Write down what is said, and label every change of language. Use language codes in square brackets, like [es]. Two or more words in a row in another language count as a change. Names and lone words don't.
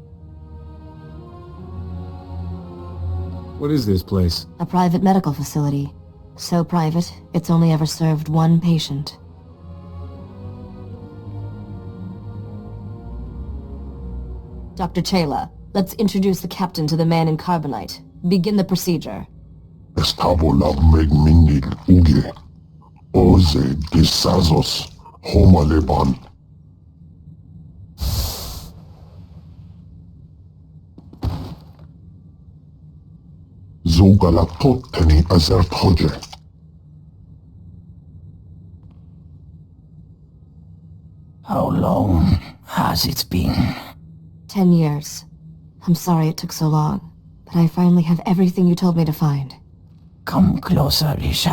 [en] What is this place? A private medical facility. So private, it's only ever served one patient. Dr. Chayla, let's introduce the captain to the man in carbonite. Begin the procedure. Estabola megminil uge. Oze disazos homaleban. Zogala toteni azert hoje. How long has it been? 10 years. I'm sorry it took so long, but I finally have everything you told me to find.